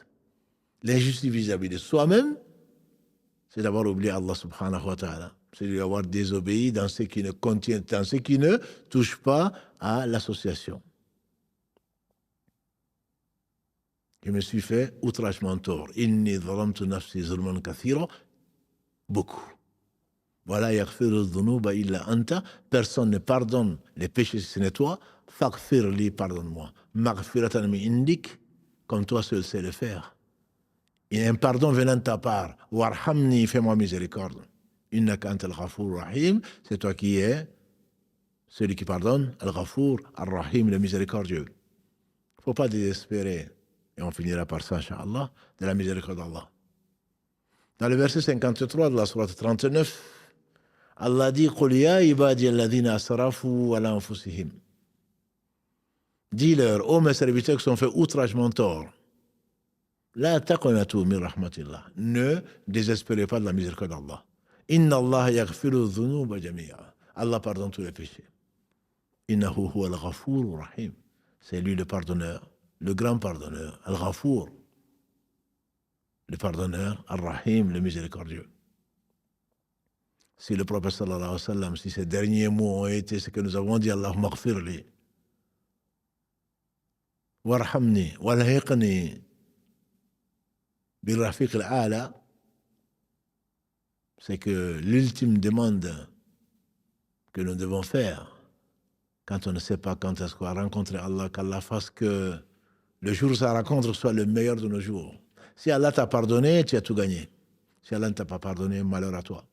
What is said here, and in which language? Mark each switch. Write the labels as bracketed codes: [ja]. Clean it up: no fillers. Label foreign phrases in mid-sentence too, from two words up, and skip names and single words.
[fr] L'injustice vis-à-vis de soi-même, c'est d'avoir oublié Allah [ar] سبحانه وتعالى. [fr] C'est de lui avoir désobéi dans ce qui ne contient, dans ce qui ne touche pas à l'association. Je me suis fait outragement tort. [ar] إني ظلمت نفسي ظلما كثيرا. [fr] Beaucoup. Voilà, [ar] يغفر الذنوب إلا أنت. [fr] Personne ne pardonne les péchés si ce n'est toi. [ar] فاغفر لي, [fr] pardonne-moi. [ar] مغفرة من عندك, [fr] comme toi seul sais le faire. Il y a un pardon venant de ta part. Warhamni, fais-moi miséricorde. [ar] إنك أنت الغفور الرحيم. [fr] C'est toi qui es celui qui pardonne. [ar] الغفور الرحيم, [fr] le miséricordieux. Il ne faut pas désespérer. Et on finira par ça, Inch'Allah, de la miséricorde d'Allah. Dans le verset 53 de la sourate 39, Allah dit [ar] قل يا عبادي الذين أسرفوا على أنفسهم. [fr] Dis-leur, ô mes serviteurs qui sont fait outragement tort, [ar] لا تقنطوا من رحمة الله. [fr] Ne désespérez pas de la miséricorde d'Allah. [ar] إن الله يغفر الذنوب جميعا. [fr] Allah pardonne tous les péchés. [ar] إنه هو الغفور الرحيم. [fr] C'est lui le pardonneur, le grand pardonneur, Al-Ghafour, le pardonneur, Ar-Rahim, le miséricordieux. Si le prophète [ar] صلى الله عليه وسلم, [fr] si ces derniers mots ont été ce que nous avons dit, [ar] اللهم اغفر لي وارحمني وألحقني بالرفيق الأعلى, [fr] c'est que l'ultime demande que nous devons faire, quand on ne sait pas quand est-ce qu'on va rencontrer Allah, qu'Allah fasse que le jour où sa rencontre soit le meilleur de nos jours. Si Allah t'a pardonné, tu as tout gagné. Si Allah ne t'a pas pardonné, malheur à toi.